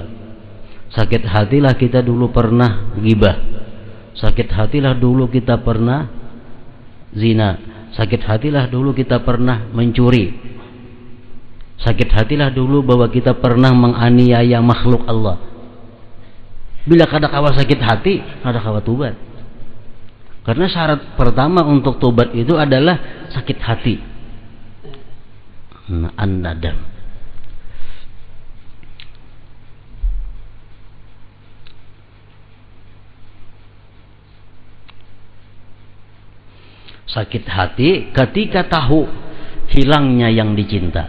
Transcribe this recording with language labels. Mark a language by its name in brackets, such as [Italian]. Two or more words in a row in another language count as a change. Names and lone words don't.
[Indonesian] Sakit hatilah kita dulu pernah gibah. Sakit hatilah dulu kita pernah zina. Sakit hatilah dulu kita pernah mencuri. Sakit hatilah dulu bahwa kita pernah menganiaya makhluk Allah. [Banjar] Bila kada kawa sakit hati, kada kawa tobat. [Indonesian] Karena syarat pertama untuk tobat itu adalah sakit hati. An-nadam. Sakit hati ketika tahu hilangnya yang dicinta.